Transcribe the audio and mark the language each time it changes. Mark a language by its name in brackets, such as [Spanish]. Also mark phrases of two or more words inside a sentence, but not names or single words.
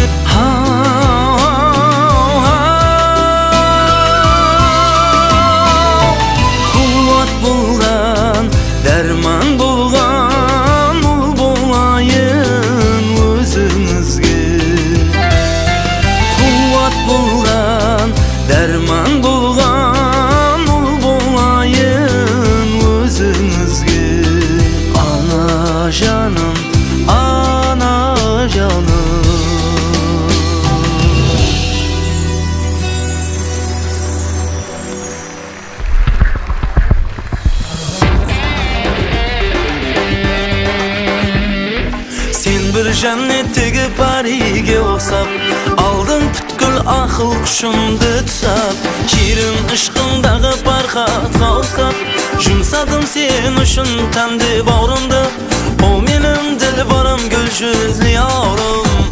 [Kazakh] Қуат болған дәрман болған ұл болайын өзіңізге Қуат болған дәрман болған ұл болайын өзіңізге Ана жаным, ана жаным [Uzbek] Sen bir jannattagi pariga o'xshab Alding butkul aql qushimni tutsab Shirin ishqingdagi farhatga o'xshab Yumsadim sen uchun tandi bag'rimda O mening dilborim gul yuzli yorim